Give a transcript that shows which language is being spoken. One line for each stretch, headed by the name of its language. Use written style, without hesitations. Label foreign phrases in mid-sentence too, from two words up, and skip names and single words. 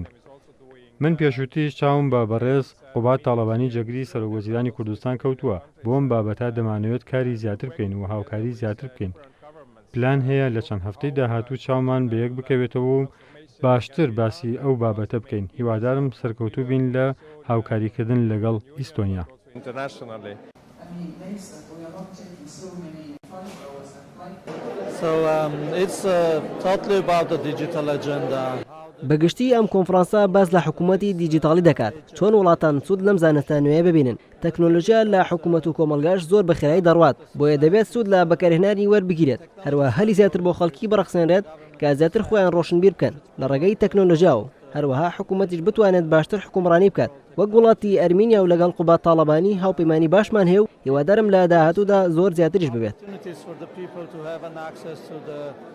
Central Kurdish: من پێشووتیش چاوم بە بەڕێز قوبات تاڵەبانی جەگری سەرۆکوەزیرانی کوردستان کەوتووە بۆ ئەم بابەتە دەمانەوێت کاری زیاتر بکەین و هاوکاری زیاتر بکەین. پلان هەیە لە چەند هەفتەی داهاتوو چاومان بەیەک بکەوێتەوە و باشتر باسی ئەو بابەتە بکەین. هیوادارم سەرکەوتوو بین لە هاوکاریکردن لەگەڵ ئیستۆنیا.
English: So it's totally about the digital agenda.
Central Kurdish: بەگشتی ئەم کۆنفرانسە باس لە حکوومەتی دیجیتاڵی دەکات چۆن وڵاتان سوود لەم زانستە نوێیە ببینن. تەکنۆلۆژیا لە حکوومەت و کۆمەلگاش زۆر بەخێرایی دەڕوات بۆیە دەبێت سوود لە بەکارهێنانی وەربگیرێت هەروە هەلی زیاتر بۆ خەڵکی بەرەخسێنرێت کە زیاتر خۆیان ڕۆشنبیر بکەن لە ڕێگەی تەکنۆلۆژیاوە هەروەها حکوومەتیش بتوانێت باشتر حکومڕانی بکات وەک وڵاتی ئەرمینیا و لەگەڵ قوبات تاڵەبانی هاوپەیمانی باشمان هەیە و هیوادارم لە داهاتوودا زۆر زیاتریش ببێت.